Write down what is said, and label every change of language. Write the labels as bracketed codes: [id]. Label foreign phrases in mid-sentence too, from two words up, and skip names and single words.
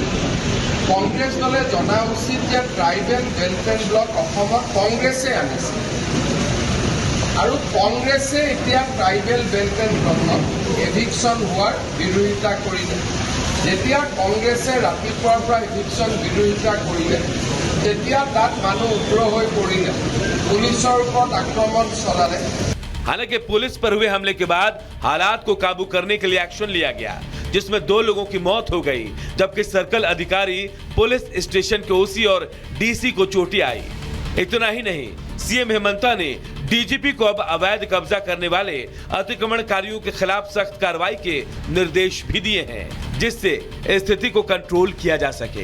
[as] কংগ্ৰেছ দলে জনা উচিত যে [en] tribal welfare block [as] অসমত কংগ্ৰেছে আনিছে আৰু কংগ্ৰেছে এতিয়া [en] tribal belt [as] ব্লকত এভিকশ্যন হোৱাৰ বিৰোধিতা কৰিলে। যেতিয়া কংগ্ৰেছে ৰাতিপুৱাৰ পৰা এভিকশ্যন বিৰোধিতা কৰিলে তেতিয়া তাত মানুহ উগ্ৰ হৈ পৰিলে, পুলিচৰ ওপৰত আক্ৰমণ চলালে। [hi] हालांकि पुलिस पर हुए हमले के बाद हालात को काबू करने के लिए एक्शन लिया गया, जिसमें 2 लोगों की मौत हो गई, जबकि सर्कल अधिकारी, [en] police station [hi] के ओसी और डीसी को चोटें आई। इतना ही नहीं, सीएम हेमंता ने डीजीपी को अब अवैध कब्जा करने वाले अतिक्रमणकारियों के खिलाफ सख्त कार्रवाई के निर्देश भी दिए हैं, जिससे स्थिति को कंट्रोल किया जा सके।